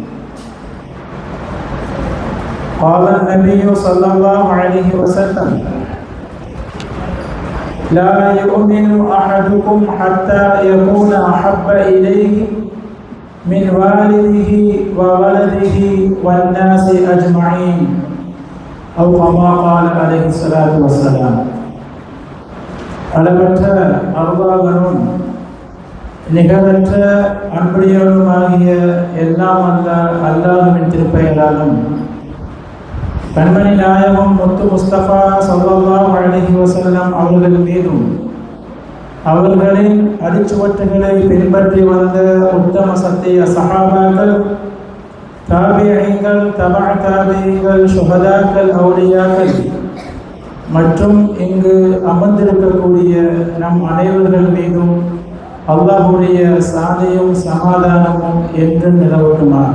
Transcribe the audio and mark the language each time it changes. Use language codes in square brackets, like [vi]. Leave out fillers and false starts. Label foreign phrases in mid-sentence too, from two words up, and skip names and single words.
[ar] قال النبي صلى الله عليه وسلم: لا يؤمن أحدكم حتى يكون أحب إليه من والده وولده والناس أجمعين، أو كما قال عليه الصلاة والسلام. [ta] அளவற்ற அருளாளனும் நிகரற்ற அன்புடையவனுமாகிய எல்லாம் அல்லாஹ்வின் திருப்பெயராலும் கண்மணி நாயகம் முத்து முஸ்தபா [ar] صلى الله عليه وسلم [ta] அவர்கள் மீதும் அவர்களின் அடிச்சுவட்டுகளை பின்பற்றி வந்த உத்தம சத்திய சஹாபாக்கள், தாபிஈன்கள், தபஅ தாபிஈன்கள், சுஹதாக்கள், அவுலியாக்கள் மற்றும் இங்கு அமர்ந்திருக்கக்கூடிய நம் அனைவர்கள் மீதும் அல்லாஹ்வுடைய சாந்தியும் சமாதானமும் என்றும் நிலவட்டுமாக.